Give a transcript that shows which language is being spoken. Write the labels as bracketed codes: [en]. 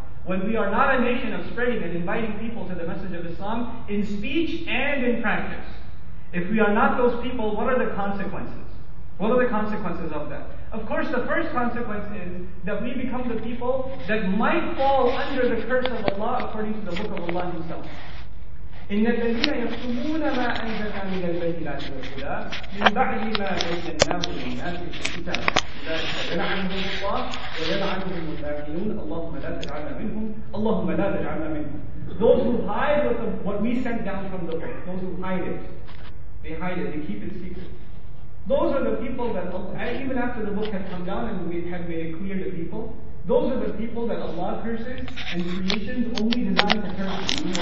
[en] When we are not a nation of spreading and inviting people to the message of Islam in speech and in practice. If we are not those people, what are the consequences? What are the consequences of that? Of course, the first consequence is that we become the people that might fall under the curse of Allah according to the book of Allah Himself. [ar] إن الذين يكتمون ما أنزلنا من البينات والهدى من بعد ما بيناه للناس في الكتاب أولئك يلعنهم الله ويلعنهم اللاعنون اللهم لا تجعلنا منهم اللهم لا تجعلنا منهم. [en] Those who hide what we sent down from the book, those who hide it, they keep it secret. Those are the people that, even after the book had come down and we had made it clear to people, those are the people that Allah curses, and creations only designed to curse.